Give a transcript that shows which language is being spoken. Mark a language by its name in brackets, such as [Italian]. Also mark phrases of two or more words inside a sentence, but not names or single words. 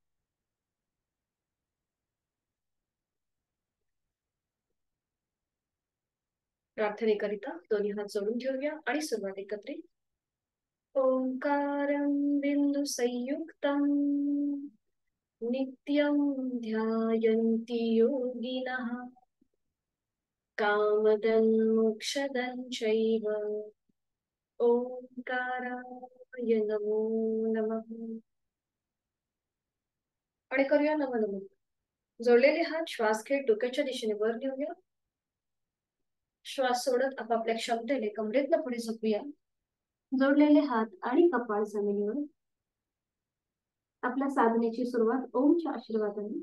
[Marathi] प्रार्थनेकरिता दोन्ही हात जोडून ठेवूया आणि सुरुवात एकत्रित. [Sanskrit] ओंकारं बिंदु संयुक्तं नित्यं ध्यायन्ति योगिनः कामदं मोक्षदं चैव. ओंकाराय नमो नमः. [Marathi] आणि करूया [Sanskrit] नमो नमः. [Marathi] जोडलेले हात श्वास घेत डोक्याच्या दिशेने वर नेऊया. श्वास सोडत आपापल्या क्षमतेने कमरेतनं पुढे झोपूया. जोडलेले हात आणि कपाळ जमिनीवर. आपल्या साधनेची सुरुवात ओमच्या आशीर्वादाने.